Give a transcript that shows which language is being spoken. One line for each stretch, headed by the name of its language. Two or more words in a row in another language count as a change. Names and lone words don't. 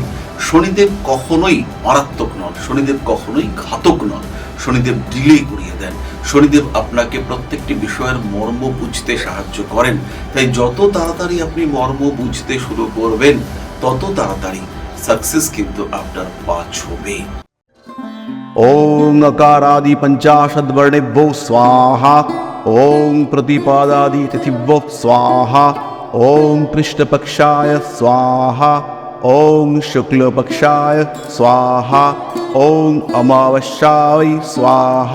Bangla: শনিদেব কখনোই মারাত্মক নন, শনিদেব কখনোই ঘাতক নন, শনিদেব ডিলে করিয়ে দেন। শনিদেব আপনাকে প্রত্যেকটি বিষয়ের মর্ম বুঝতে সাহায্য করেন। তাই যত তাড়াতাড়ি আপনি মর্ম বুঝতে শুরু করবেন, তত তাড়াতাড়ি সাকসেস কিন্তু আপনার পা ছবে।
Sanskrit: ओम अकारादि पंचाशद वर्णेभ्यो स्वाहा। ओम प्रतिपादादि तिथिभ्यो स्वाहा। ओम कृष्णपक्षाय स्वाहा। ओम शुक्लपक्षाय स्वाहा। ओम अमावस्याय स्वाहा।